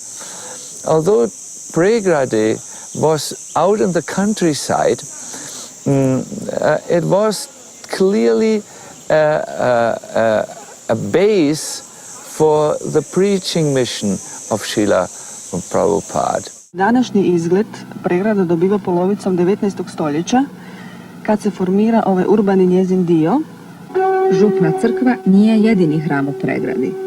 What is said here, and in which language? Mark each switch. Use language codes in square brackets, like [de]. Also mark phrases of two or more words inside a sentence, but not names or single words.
[en] Although Pregrade was out in the countryside, it was clearly a base for the preaching mission of Srila Prabhupada. [hr] Današnji izgled Pregrada dobiva polovicom 19. stoljeća kad se formira ovaj urbani njezin dio. Župna crkva nije jedini hram u Pregradi.